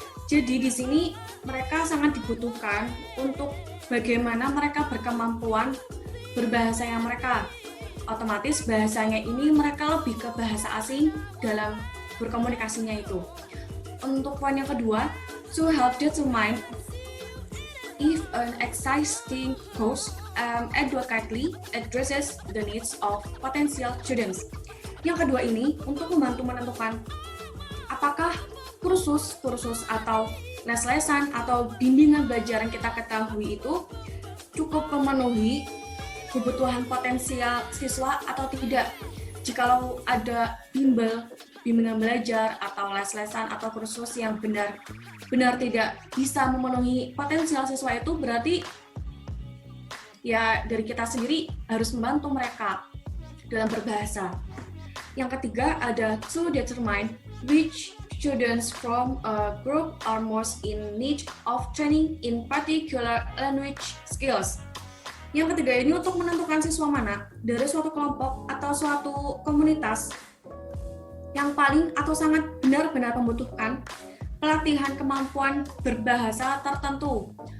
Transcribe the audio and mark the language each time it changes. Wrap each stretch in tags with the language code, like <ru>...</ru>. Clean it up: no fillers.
<id>Jadi di sini mereka sangat dibutuhkan untuk bagaimana mereka berkemampuan berbahasanya mereka. Otomatis bahasanya ini mereka lebih ke bahasa asing dalam berkomunikasinya itu. Untuk poin yang kedua,</id> <en>to help determine if an existing course adequately addresses the needs of potential students.</en> <id>Yang kedua ini untuk membantu menentukan apakah kursus atau les-lesan atau bimbingan belajar yang kita ketahui itu cukup memenuhi kebutuhan potensial siswa atau tidak. Jikalau ada bimbingan belajar atau les-lesan atau kursus yang benar tidak bisa memenuhi potensial siswa itu, berarti ya dari kita sendiri harus membantu mereka dalam berbahasa. Yang ketiga ada</id> <en>to determine which students from a group are most in need of training in particular language skills.</en> <id>Yang ketiga ini untuk menentukan siswa mana dari suatu kelompok atau suatu komunitas yang paling atau sangat benar-benar membutuhkan pelatihan kemampuan berbahasa tertentu.</id>